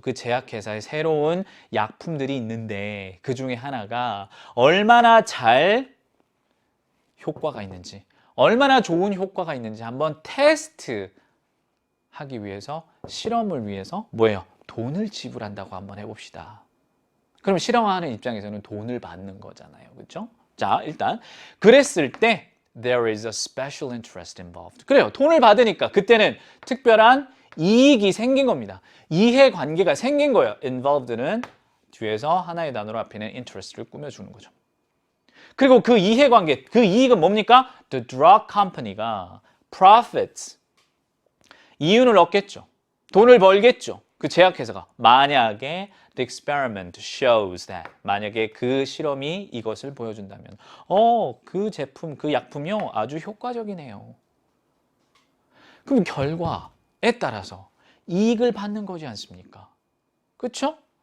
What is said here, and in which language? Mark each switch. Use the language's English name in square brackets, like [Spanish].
[Korean] 그 제약회사의 새로운 약품들이 있는데 그 중에 하나가 얼마나 잘 효과가 있는지, 얼마나 좋은 효과가 있는지 한번 테스트 하기 위해서, 실험을 위해서 뭐예요? 돈을 지불한다고 한번 해봅시다. 그럼 실험하는 입장에서는 돈을 받는 거잖아요. 그렇죠? 자, 일단 그랬을 때 [English] there is a special interest involved. [Korean] 그래요. 돈을 받으니까 그때는 특별한 이익이 생긴 겁니다. 이해관계가 생긴 거예요. involved는 뒤에서 하나의 단어로 앞에는 interest를 꾸며주는 거죠. 그리고 그 이해관계, 그 이익은 뭡니까? The drug company가 profits, 이윤을 얻겠죠. 돈을 벌겠죠. 그 제약회사가 만약에 [English] the experiment shows that, [Korean] 만약에 그 실험이 이것을 보여준다면 그 제품, 그 약품이요 아주 효과적이네요. 그럼 결과에 따라서 이익을 받는 거지 않습니까? 그렇죠?